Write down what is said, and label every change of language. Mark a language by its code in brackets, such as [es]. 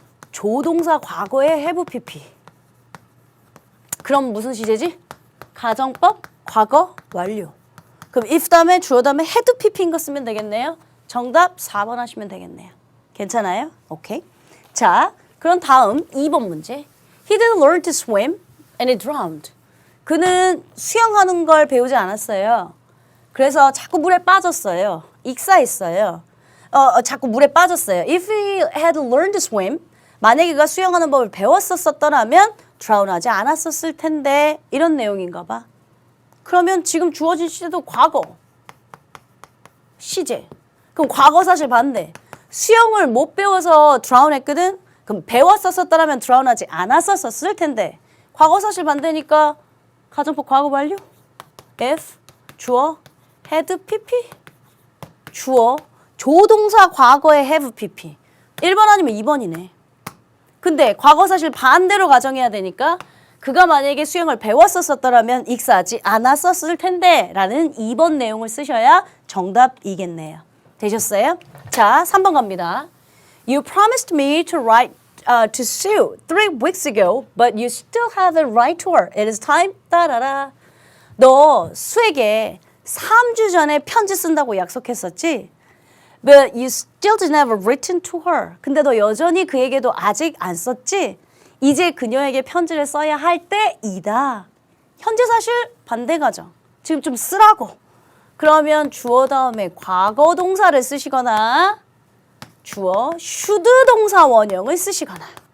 [ko] 조동사 과거의 have pp. 그럼 무슨 시제지? 가정법 과거 완료. 그럼 if 다음에 주어 다음에 had pp인 거 쓰면 되겠네요. 정답 4번 하시면 되겠네요. 괜찮아요? 오케이. 자, 그럼 다음 2번 문제. [en] He didn't learn to swim and he drowned. [ko] 그는 수영하는 걸 배우지 않았어요. 그래서 자꾸 물에 빠졌어요. 익사했어요. 자꾸 물에 빠졌어요. If he had learned to swim, 만약에 그가 수영하는 법을 배웠었더라면 drown하지 않았었을 텐데 이런 내용인가 봐. 그러면 지금 주어진 시제도 과거. 시제. 그럼 과거 사실 반대. 수영을 못 배워서 drown했거든. 그럼 배웠었더라면 drown하지 않았었을 텐데 과거 사실 반대니까 가정법 과거 완료. [en] If 주어 had pp. [ko] 주어 조동사 과거에 have pp. 1번 아니면 2번이네. 근데 과거 사실 반대로 가정해야 되니까 그가 만약에 수영을 배웠었더라면 익사하지 않았었을 텐데 라는 2번 내용을 쓰셔야 정답이겠네요. 되셨어요? 자, 3번 갑니다. [en] You promised me to write to Sue 3 weeks ago, but you still haven't write to her. It is time. 따라라. [ko] 너 수에게 3주 전에 편지 쓴다고 약속했었지? [en] But you still didn't have written to her. [ko] 근데 너 여전히 그에게도 아직 안 썼지? 이제 그녀에게 편지를 써야 할 때이다. 현재 사실 반대 가정. 지금 좀 쓰라고. 그러면 주어 다음에 과거 동사를 쓰시거나 주어 should 동사 원형을 쓰시거나.